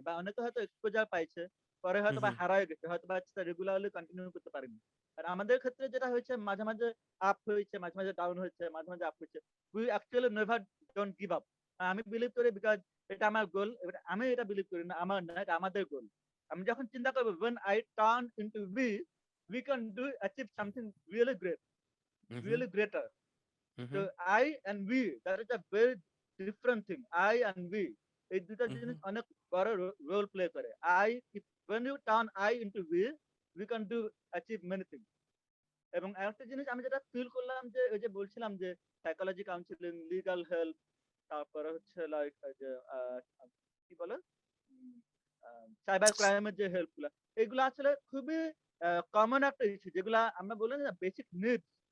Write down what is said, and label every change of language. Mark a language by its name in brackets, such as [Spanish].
[Bangla] বা অনেকে হয়তো এক্সপোজার পাইছে। পরে হুম, হয়তোবা হুম, হারায় গেছে। হয়তোবা সেটা রেগুলারলি কন্টিনিউ করতে পারেনি। আর আমাদের ক্ষেত্রে যেটা হয়েছে মাঝে, মাঝে আপ হয়েছে, মাঝে, মাঝে ডাউন হয়েছে, মাঝে, মাঝে আপ হয়েছে। [English] We actually never don't give up. [Bangla] আমি বিলিভ করি বিকজ এটা আমার গোল। এবার আমি এটা বিলিভ করি না, আমার না, এটা আমাদের গোল। আমি যখন চিন্তা করব [English] when I turn into we can do achieve something really great, hmm, really greater. Hmm, So hmm, I and we, that is a very different thing. I and we, [Bangla] এই দুটা হুম, জিনিস অনেক বড় রোল প্লে করে। [English] when you turn I into we can do achieve many things. [Bangla] এবং আরেকটা জিনিস আমি যেটা ফিল করলাম যে ওই যে বলছিলাম যে সাইকোলজি কাউন্সিলিং, লিগাল হেল্প, তারপরে হচ্ছে লাইক যে কি বলে সাইবার ক্রাইমের যে হেল্প গুলা, এগুলো আসলে খুবই কমন একটা ইস্যু যেগুলা আমরা বলি না বেসিক নিডস।